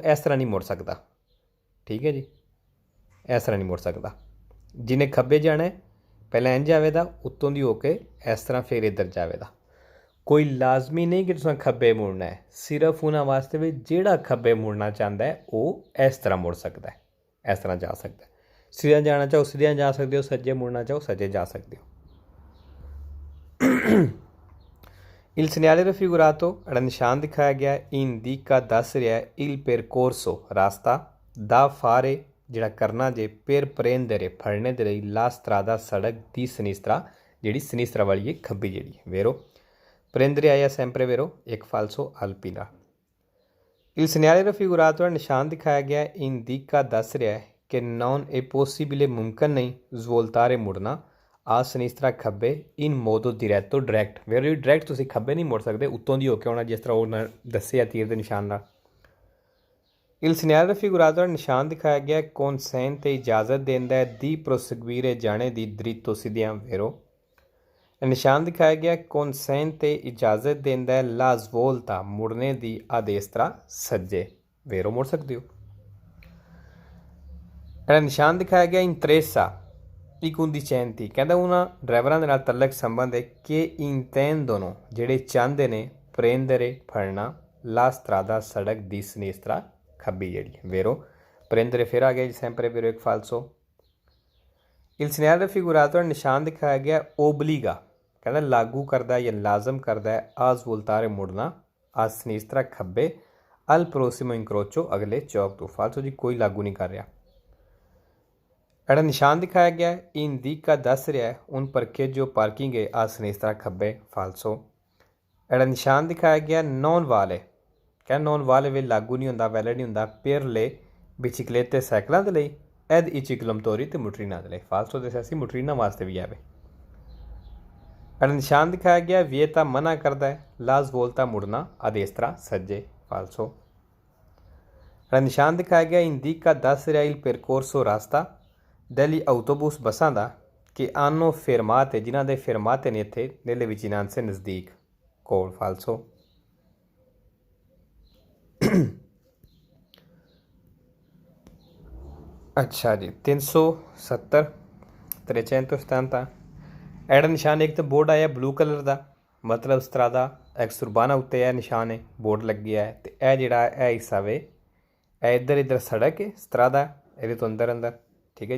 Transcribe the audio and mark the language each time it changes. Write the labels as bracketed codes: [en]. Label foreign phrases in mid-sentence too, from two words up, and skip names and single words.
[pa] ਇਸ ਤਰ੍ਹਾਂ ਨਹੀਂ ਮੁੜ ਸਕਦਾ ਠੀਕ ਹੈ ਜੀ ਇਸ ਤਰ੍ਹਾਂ ਨਹੀਂ ਮੁੜ ਸਕਦਾ ਜਿਹਨੇ ਖੱਬੇ ਜਾਣਾ ਹੈ ਪਹਿਲਾਂ ਇੰਝ ਜਾਵੇਗਾ ਉੱਤੋਂ ਦੀ ਹੋ ਕੇ ਇਸ ਤਰ੍ਹਾਂ ਫਿਰ ਇੱਧਰ ਜਾਵੇਗਾ ਕੋਈ ਲਾਜ਼ਮੀ ਨਹੀਂ ਕਿ ਤੁਸੀਂ ਖੱਬੇ ਮੁੜਨਾ ਹੈ ਸਿਰਫ ਉਹਨਾਂ ਵਾਸਤੇ ਵੀ ਜਿਹੜਾ ਖੱਬੇ ਮੁੜਨਾ ਚਾਹੁੰਦਾ ਹੈ ਉਹ ਇਸ ਤਰ੍ਹਾਂ ਮੁੜ ਸਕਦਾ ਹੈ ਇਸ ਤਰ੍ਹਾਂ ਜਾ ਸਕਦਾ ਹੈ ਸਿੱਧਾ ਜਾਣਾ ਚਾਹੋ ਸਿੱਧਾ ਜਾ ਸਕਦੇ ਹੋ ਸੱਜੇ ਮੁੜਨਾ ਚਾਹੋ ਸੱਜੇ ਜਾ ਸਕਦੇ ਹੋ [it] Il segnale raffigurato [pa] ਜਿਹੜਾ ਨਿਸ਼ਾਨ ਦਿਖਾਇਆ ਗਿਆ ਇੰਡੀਕਾ ਦੱਸ ਰਿਹਾ [it] il percorso [pa] ਰਾਸਤਾ [it] da fare [pa] ਜਿਹੜਾ ਕਰਨਾ ਜੇ [it] per prendere [pa] ਫੜਨੇ ਦੇ ਲਈ [it] la strada [pa] ਸੜਕ ਦੀ sinistra ਜਿਹੜੀ sinistra ਵਾਲੀ ਹੈ ਖੱਬੀ ਜਿਹੜੀ [it] vero prendere [pa] ਆਇਆ [it] sempre vero [pa] ਇੱਕ [it] falso alpina Il segnale raffigurato [pa] ਜਿਹੜਾ ਨਿਸ਼ਾਨ ਦਿਖਾਇਆ ਗਿਆ ਇੰਡੀਕਾ ਦੱਸ ਰਿਹਾ ਕਿ [it] non è possibile [pa] ਮੁਮਕਨ ਨਹੀਂ svoltare ਮੁੜਨਾ ਆ sinistra ਖੱਬੇ [it] in modo diretto [pa] direct [en] very direct [pa] ਤੁਸੀਂ ਖੱਬੇ ਨਹੀਂ ਮੁੜ ਸਕਦੇ ਉੱਤੋਂ ਦੀ ਹੋ ਕੇ ਆਉਣਾ ਜਿਸ ਤਰ੍ਹਾਂ ਉਹ ਦੱਸਿਆ ਤੀਰ ਦੇ ਨਿਸ਼ਾਨ ਨਾਲ [it] Il segnale raffigurato [pa] ਨਿਸ਼ਾਨ ਦਿਖਾਇਆ ਗਿਆ consente ਇਜਾਜ਼ਤ ਦਿੰਦਾ ਹੈ [it] di proseguire [pa] ਜਾਣੇ ਦੀ dritto ਸਿੱਧਿਆਂ vero ਨਿਸ਼ਾਨ ਦਿਖਾਇਆ ਗਿਆ consente ਇਜਾਜ਼ਤ ਦਿੰਦਾ ਹੈ [it] la svolta [pa] ਮੁੜਨੇ ਦੀ [it] a destra [pa] ਸੱਜੇ vero ਮੁੜ ਸਕਦੇ ਹੋ ਜਿਹੜਾ ਨਿਸ਼ਾਨ ਦਿਖਾਇਆ ਗਿਆ [it] interessa I conducenti [pa] ਕਹਿੰਦਾ ਉਹਨਾਂ ਡਰਾਈਵਰਾਂ ਦੇ ਨਾਲ ਤਲਕ ਸੰਬੰਧ ਹੈ ਕਿ intendono ਜਿਹੜੇ ਚਾਹੁੰਦੇ ਨੇ prendere ਫੜਨਾ la strada ਸੜਕ ਦੀ sinistra ਖੱਬੀ ਜਿਹੜੀ [it] vero prendere [pa] ਫਿਰ ਆ ਗਿਆ ਜੀ [it] sempre vero [pa] ਇੱਕ [it] falso Il segnale [pa] raffigurato ਨਿਸ਼ਾਨ ਦਿਖਾਇਆ ਗਿਆ obbliga ਕਹਿੰਦਾ ਲਾਗੂ ਕਰਦਾ ਜਾਂ ਲਾਜ਼ਮ ਕਰਦਾ ਹੈ [it] a svoltare [pa] ਮੁੜਨਾ [it] a sinistra [pa] ਖੱਬੇ [it] al prossimo incrocio [pa] ਅਗਲੇ ਚੌਕ ਤੋਂ falso ਜੀ ਕੋਈ ਲਾਗੂ ਨਹੀਂ ਕਰ ਰਿਹਾ ਜਿਹੜਾ ਨਿਸ਼ਾਨ ਦਿਖਾਇਆ ਗਿਆ ਇੰਡੀਕਾ ਦੱਸ ਰਿਹਾ [it] un parcheggio [pa] ਪਾਰਕਿੰਗ ਹੈ [it] a sinistra [pa] ਖੱਬੇ ਫਾਲਸੋ ਜਿਹੜਾ ਨਿਸ਼ਾਨ ਦਿਖਾਇਆ ਗਿਆ [it] non vale [pa] ਕਹਿੰਦਾ ਨੌਨ ਵਾਲੇ ਵੇ ਲਾਗੂ ਨਹੀਂ ਹੁੰਦਾ ਵੈਲਿਡ ਨਹੀਂ ਹੁੰਦਾ [it] per le biciclette [pa] ਸਾਈਕਲਾਂ ਦੇ ਲਈ [it] ed i ciclomotori [pa] ਤੇ ਮੋਟਰੀਨਾਂ ਦੇ ਲਈ ਫਾਲਸੋ ਦੇ ਅਸੀਂ ਮੋਟਰੀਨਾਂ ਵਾਸਤੇ ਵੀ ਆਵੇ ਜਿਹੜਾ ਨਿਸ਼ਾਨ ਦਿਖਾਇਆ ਗਿਆ ਵਿਏਤਾ ਮਨਾ ਕਰਦਾ ਹੈ [it] la svolta [pa] ਮੁੜਨਾ [it] a destra [pa] ਸੱਜੇ ਫਾਲਸੋ ਜਿਹੜਾ ਨਿਸ਼ਾਨ ਦਿਖਾਇਆ ਗਿਆ ਇੰਡੀਕਾ ਦੱਸ ਰਿਹਾ [it] il percorso [pa] ਰਾਸਤਾ [it] degli autobus [pa] ਬੱਸਾਂ ਦਾ ਕਿ [it] hanno fermate [pa] ਜਿਨ੍ਹਾਂ ਦੇ fermate ਨੇ ਇੱਥੇ [it] nelle vicinanze [pa] ਨਜ਼ਦੀਕ ਕੋਲ ਫਾਲਸੋ ਅੱਛਾ ਜੀ 370 370 ਐਡਾ ਨਿਸ਼ਾਨ ਇੱਕ ਤਾਂ ਬੋਰਡ ਆਇਆ [en] blue colour [pa] ਦਾ ਮਤਲਬ [it] strada extraurbana [pa] ਉੱਤੇ ਇਹ ਨਿਸ਼ਾਨ ਹੈ ਬੋਰਡ ਲੱਗਿਆ ਹੈ ਅਤੇ ਇਹ ਜਿਹੜਾ ਇਹ ਹਿੱਸਾ ਵੇ ਇਹ ਇੱਧਰ ਸੜਕ ਹੈ ਸਤਰਾਦਾ ਇਹਦੇ ਤੋਂ ਅੰਦਰ ਠੀਕ ਹੈ ਜੀ